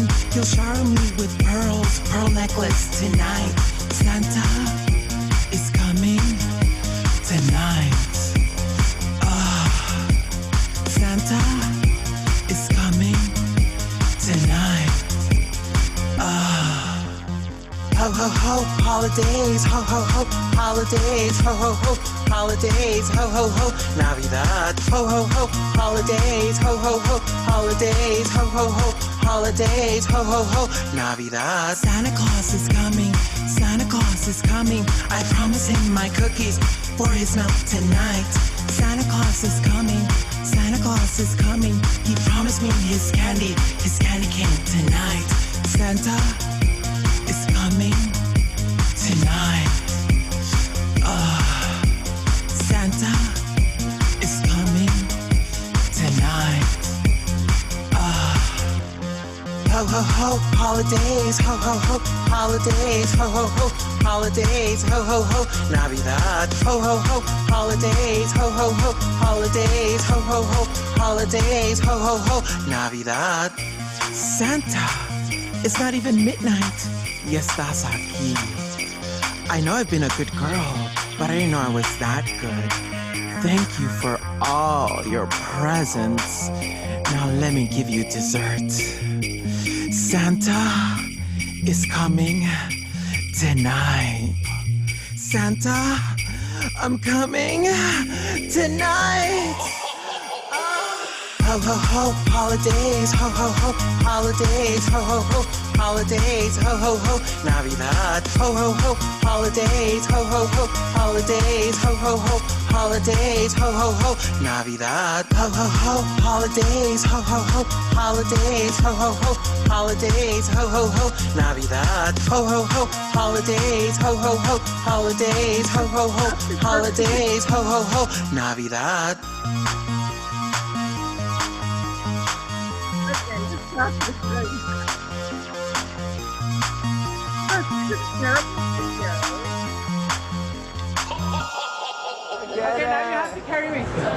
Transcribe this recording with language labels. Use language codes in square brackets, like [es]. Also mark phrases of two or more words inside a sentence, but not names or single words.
[en] He'll shower me with pearls, pearl necklace tonight. Santa is coming tonight. Santa is coming tonight. Ho ho ho, holidays, ho ho ho, holidays, ho ho ho, holidays, ho ho ho, Navidad, ho ho ho, holidays, ho ho ho, holidays, ho ho ho, holidays, ho ho ho, Navidad. Santa Claus is coming, Santa Claus is coming. I promise him my cookies for his milk tonight. Santa Claus is coming, Santa Claus is coming. He promised me his candy cane tonight. Santa is coming tonight. Santa is coming tonight. Ho ho ho, holidays, ho ho ho, holidays, ho ho ho, holidays, ho ho ho, Navidad, ho ho ho, holidays, ho ho ho, holidays, ho ho ho, holidays, ho ho ho, Navidad. Santa, it's not even midnight. [es] Ya estás aquí. [en] I know I've been a good girl, but I didn't know I was that good. Thank you for all your presents. Now let me give you dessert. Santa is coming tonight. Santa, I'm coming tonight. ho ho ho, holidays, ho ho ho, holidays, ho ho ho, holidays, ho ho ho, Navidad, ho ho ho, holidays, ho ho ho, holidays, ho ho ho, holidays, ho ho ho, Navidad, ho ho ho, holidays, ho ho ho, holidays, ho ho ho, holidays, ho ho ho, Navidad, ho ho ho, holidays, ho ho ho, holidays, ho ho ho, holidays, ho ho ho, Navidad. Okay, now you have to carry me.